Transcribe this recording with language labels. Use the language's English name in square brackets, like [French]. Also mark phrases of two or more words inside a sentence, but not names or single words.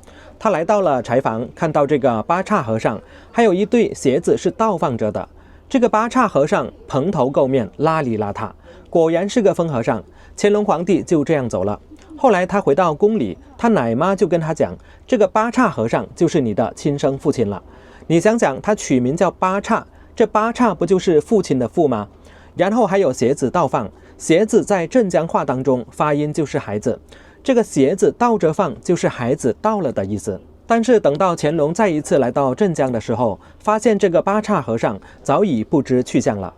[Chinese] 他來到了柴房，看到這個八叉和尚，還有一對鞋子是倒放着的。這個八叉和尚蓬頭垢面，邋裡邋遢，果然是個瘋和尚。乾隆皇帝就這樣走了。後來他回到宮裡，他奶媽就跟他講，這個八叉和尚就是你的親生父親了。你想想，他取名叫八叉，這八叉不就是父親的父嗎？然後還有鞋子倒放，鞋子在鎮江話當中發音就是孩子，這個鞋子倒着放就是孩子到了的意思。但是等到乾隆再一次來到鎮江的時候，發現這個八叉和尚早已不知去向了。